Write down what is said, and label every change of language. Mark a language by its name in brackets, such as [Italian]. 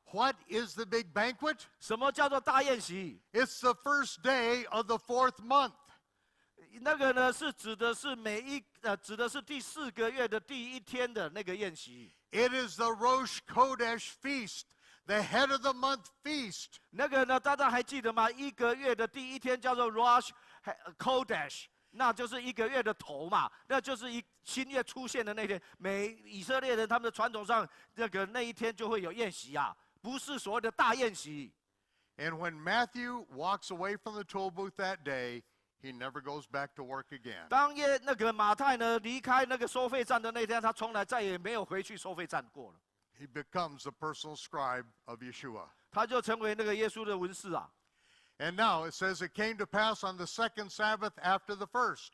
[English] What is the big banquet? [Chinese] 什么叫做大宴席？ [English] It's the first day of the 4th month. [Chinese] 那个呢是指的是指的是第4个月的第1天的那个宴席。 [English] It is the Rosh Chodesh feast, the head of the month feast. [Chinese] 那个呢，大家还记得吗？1个月的第1天叫做 Rosh Chodesh， 那就是1个月的头嘛，那就是新月出现的那天。以色列人他们的传统上，那一天就会有宴席啊，不是所谓的大宴席。 [English] And when Matthew walks away from the toll booth that day, he never goes back to work again. [Chinese] 当那个马太呢离开那个收费站的那天，他从来再也没有回去收费站过了。 [English] He becomes the personal scribe of Yeshua. [Chinese] 他就成为那个耶稣的文士啊。 [English] And now it says it came to pass on the second Sabbath after the first.